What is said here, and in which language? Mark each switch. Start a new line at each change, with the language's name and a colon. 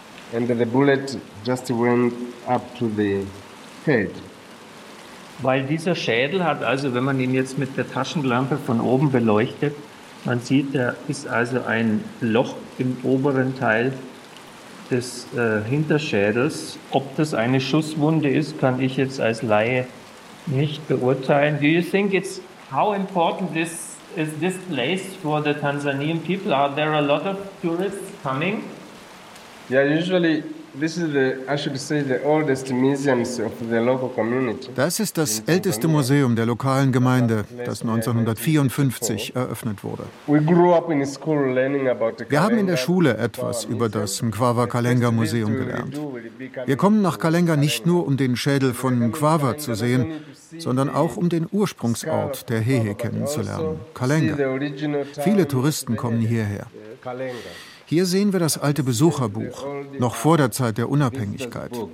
German: Weil dieser Schädel hat also, wenn man ihn jetzt mit der Taschenlampe von oben beleuchtet, man sieht, da ist also ein Loch im oberen Teil des Hinterschädels. Ob das eine Schusswunde ist, kann ich jetzt als Laie nicht beurteilen.
English: Do you think it's how important this is, this place for the Tanzanian people? Are there a lot of tourists coming? Yeah, usually this is the, I should say, the oldest museum of the local community.
German: Das ist das älteste Museum der lokalen Gemeinde, das 1954 eröffnet wurde.
English: We grew up in school learning about the.
German: Wir haben in der Schule etwas über das Mkwawa Kalenga Museum gelernt. Wir kommen nach Kalenga nicht nur, um den Schädel von Mkwawa zu sehen, sondern auch, um den Ursprungsort der Hehe kennenzulernen, Kalenga. Viele Touristen kommen hierher. Hier sehen wir das alte Besucherbuch, noch vor der Zeit der Unabhängigkeit.